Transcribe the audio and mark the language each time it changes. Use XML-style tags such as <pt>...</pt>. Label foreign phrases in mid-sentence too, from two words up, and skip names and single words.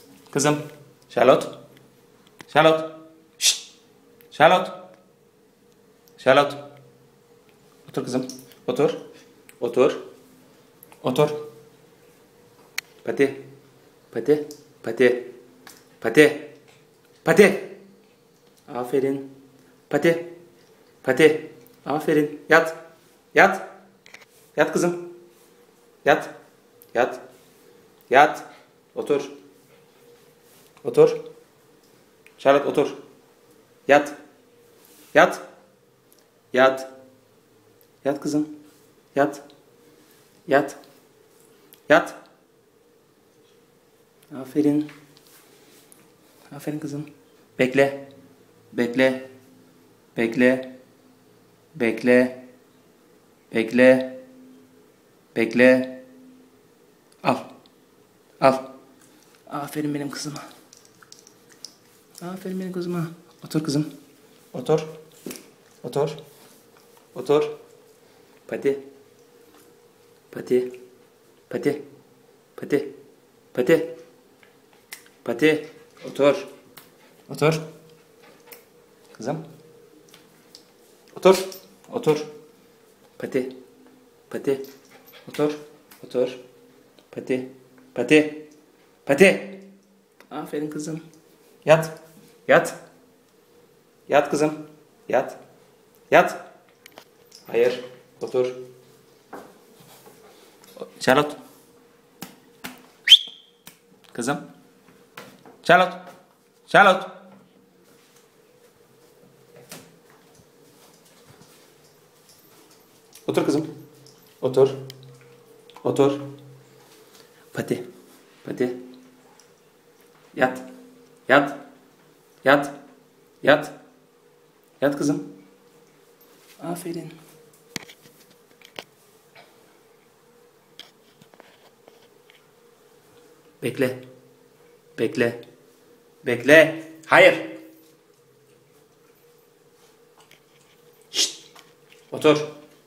<tr>Kızım. Charlotte. Charlotte. Şşt. Charlotte. Charlotte. Otur kızım. Otur. Otur. Otur. Pati. Pati. Pati. Pati. Pati. Aferin. Pati. Pati. Aferin. Yat. Yat. Yat kızım. Yat. Yat. Yat. Otur. Otur. Charlotte otur. Yat. Yat. Yat. Yat kızım. Yat. Yat. Yat. Aferin. Aferin kızım. Bekle. Bekle. Bekle. Bekle. Bekle. Bekle. Al. Al. Aferin benim kızıma. Aferin benim kızıma. Otur kızım. Otur. Otur. Otur. Pati. Pati. Pati. Pati. Pati. Pati. Otur. Otur. Kızım. Otur. Otur. Pati. Pati. Otur. Otur. Pati. Pati. Pati. Aferin kızım. Yat. Yat. Yat kızım. Yat. Yat. Hayır. Otur. Charlotte. Kızım. Charlotte. Charlotte. Otur kızım. Otur. Otur. Pati. Pati. Yat. Yat. Yat. Yat. Yat kızım. Aferin. Bekle. Bekle. Bekle. Hayır. Şşt. Otur.</tr>